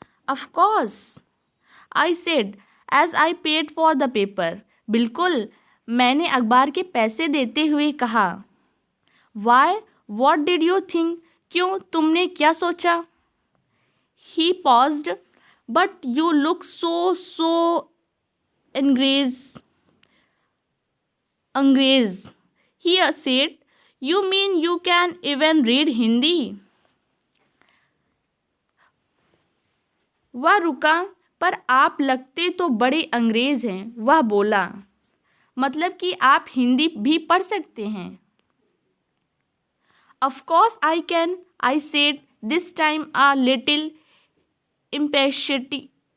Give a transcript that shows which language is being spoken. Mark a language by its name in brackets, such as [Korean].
[English] Of course, I said as I paid for the paper. [Hindi] बिल्कुल, मैंने अखबार के पैसे देते हुए कहा। [English] Why? What did you think? [Hindi] क्यों? तुमने क्या सोचा? [English] He paused. But you look so अंग्रेज। He said, you mean you can even read Hindi? [Hindi] वह रुका, पर आप लगते तो बड़े अंग्रेज हैं। वह बोला, मतलब कि आप हिंदी भी पढ़ सकते हैं। [English] Of course I can, I said, this time a little impatiently.